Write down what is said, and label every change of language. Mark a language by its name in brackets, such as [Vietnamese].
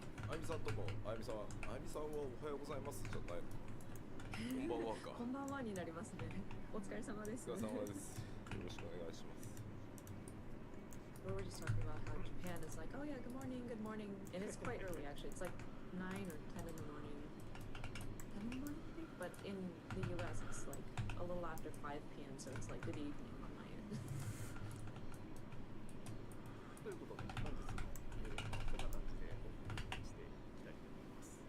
[Japanese] あゆみさんとも、あゆみさんはおはようございますじゃないの。こんばんはか。ここんばんはになりますね。お疲れ様です。お疲れ様です。よろしくお願いします。 [English] We were just talking about how Japan is like, oh yeah, good morning, and it's quite early actually. It's like 9 or 10 in the morning. 10 in the morning, I think. But in the U.S., it's like a little after 5 p.m. So it's like good evening on my end. [Japanese] ということで本日もこんな感じでお送りしていきたいと思います。